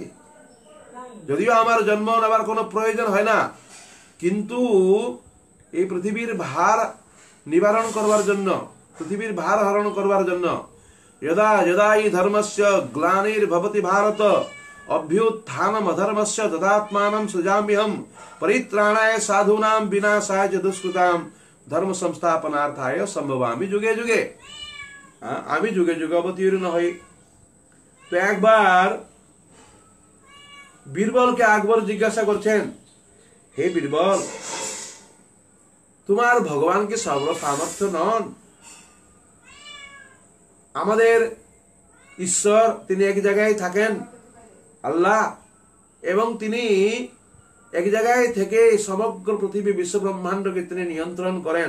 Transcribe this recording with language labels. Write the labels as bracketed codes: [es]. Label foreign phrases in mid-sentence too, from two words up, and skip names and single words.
[bn] যদিও আমার জন্ম নেবার কোনো প্রয়োজন হয় না, কিন্তু এই পৃথিবীর ভার নিবারণ করবার জন্য, পৃথিবীর ভার হরণ করবার জন্য, [sa] যদা যদা ই ধর্মস্য গ্লানির্ভবতি ভারত অভ্যুত্থানম অধর্মস্য তদাত্মানম সৃজাম্যহম পরিত্রাণায় সাধূনাম বিনাশায় চ দুষ্কৃতাম ধর্ম সংস্থাপনার্থায় সম্ভবামি যুগে যুগে। [bn] আমি যুগে যুগে অবতীর্ণ হই। তো একবার বীরবলকে আকবর জিজ্ঞাসা করছেন, হে বীরবল, তোমার ভগবান কি সর্বসামর্থ্য নন? আমাদের ঈশ্বর তিনি এক জায়গায় থাকেন, আল্লাহ, এবং তিনি এক জায়গায় থেকে সমগ্র পৃথিবী বিশ্ব ব্রহ্মাণ্ডকে তিনি নিয়ন্ত্রণ করেন।